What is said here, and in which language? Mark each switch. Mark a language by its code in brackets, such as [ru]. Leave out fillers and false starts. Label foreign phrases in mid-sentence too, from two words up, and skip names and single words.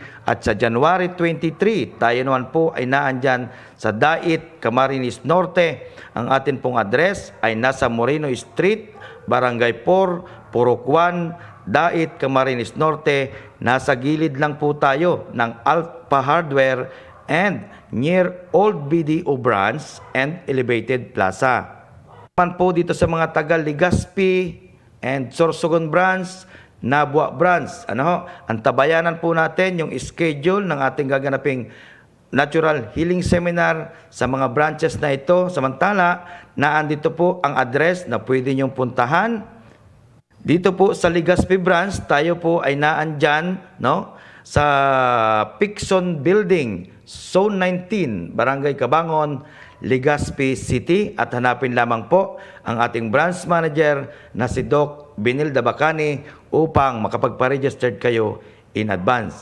[tl] At sa January 23, tayo naman po ay naandyan sa Dait, Camarines Norte. Ang atin pong address ay nasa Moreno Street, Barangay 4, Purok 1, Dait, Camarines Norte. Nasa gilid lang po tayo ng Alpha Hardware [en] and near Old BDO Branch and Elevated Plaza. [tl] Man po dito sa mga taga Legazpi and Sorsogon Branch, Nabua Branch. Ang tabayanan po natin yung schedule ng ating gaganaping Natural Healing Seminar sa mga branches na ito. Samantala, naandito po ang address na pwede niyong puntahan. Dito po sa Legazpi Branch, tayo po ay naandyan sa Pixon Building, Zone 19, Barangay Cabangon, Legazpi City, at hanapin lamang po ang ating branch manager na si Doc Benilda Bacani upang makapagpa-registered kayo [en] in advance.